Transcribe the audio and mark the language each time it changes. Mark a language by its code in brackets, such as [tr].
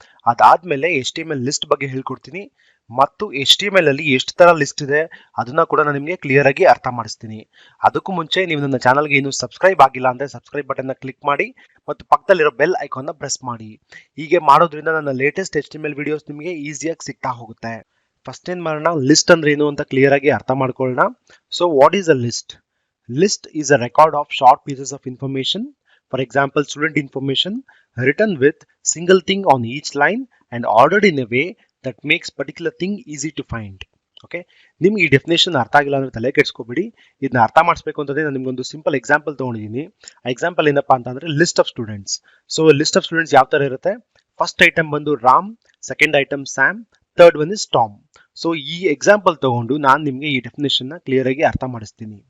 [kn] ಅದಾದ್ಮೇಲೆ HTML list ಬಗ್ಗೆ ಹೇಳ್ಕೊಡ್ತೀನಿ ಮತ್ತು HTML ಅಲ್ಲಿ ಎಷ್ಟು ತರ ಲಿಸ್ಟ್ ಇದೆ ಅದನ್ನ ಕೂಡ ನಾನು ನಿಮಗೆ ಕ್ಲಿಯರ್ ಆಗಿ ಅರ್ಥ ಮಾಡಿಸ್ತೀನಿ. ಅದಕ್ಕೂ ಮುಂಚೆ ನೀವು ನನ್ನ ಚಾನಲ್ಗೆ ಇನ್ನೂ ಸಬ್ಸ್ಕ್ರೈಬ್ ಆಗಿಲ್ಲ ಅಂದ್ರೆ ಸಬ್ಸ್ಕ್ರೈಬ್ ಬಟನ್ ನ ಕ್ಲಿಕ್ ಮಾಡಿ ಮತ್ತು ಪಕ್ಕದಲ್ಲಿರೋ ಬೆಲ್ ಐಕಾನ್ ನ ಪ್ರೆಸ್ ಮಾಡಿ. ಹೀಗೆ ಮಾಡೋದ್ರಿಂದ ನನ್ನ ಲೇಟೆಸ್ಟ್ HTML ವಿಡಿಯೋಸ್ ನಿಮಗೆ ಈಸಿಯಾಗಿ ಸಿಗ್ತಾ ಹೋಗುತ್ತೆ. ಫಸ್ಟ್ ಏನ್ ಮಾಡೋಣ, ಲಿಸ್ಟ್ ಅಂದ್ರೆ ಏನು ಅಂತ ಕ್ಲಿಯರ್ ಆಗಿ ಅರ್ಥ ಮಾಡ್ಕೊಳ್ಳೋಣ. [en] So what is a list? List is a record of short pieces of information, for example student information, written with single thing on each line and ordered in a way that makes particular thing easy to find. [kn] Okay, ನಿಮ್ಗೆ ಈ definition ಅರ್ಥ ಆಗಿಲ್ಲ ಅಂದ್ರೆ ತಲೆ ಕೆಡಿಸ್ಕೋಬೇಡಿ. ಇದನ್ನ ಅರ್ಥ ಮಾಡಿಸ್ಬೇಕು ಅಂತಂದ್ರೆ ನಾನು ನಿಮ್ಗೊಂದು ಸಿಂಪಲ್ ಎಕ್ಸಾಂಪಲ್ ತಗೊಂಡಿದ್ದೀನಿ. ಆ ಎಕ್ಸಾಂಪಲ್ ಏನಪ್ಪಾ ಅಂತಂದ್ರೆ [en] List of students. So list of students [kn] ಯಾವ ತರ ಇರುತ್ತೆ? [en] first item [kn] ಬಂದು [en] Ram, second item Sam, third one is Tom. [kn] So ಈ ಎಕ್ಸಾಂಪಲ್ ತಗೊಂಡು ನಾನು ನಿಮಗೆ ಈ ಡೆಫಿನೇಷನ್ ನ ಕ್ಲಿಯರ್ ಆಗಿ ಅರ್ಥ ಮಾಡಿಸ್ತೀನಿ.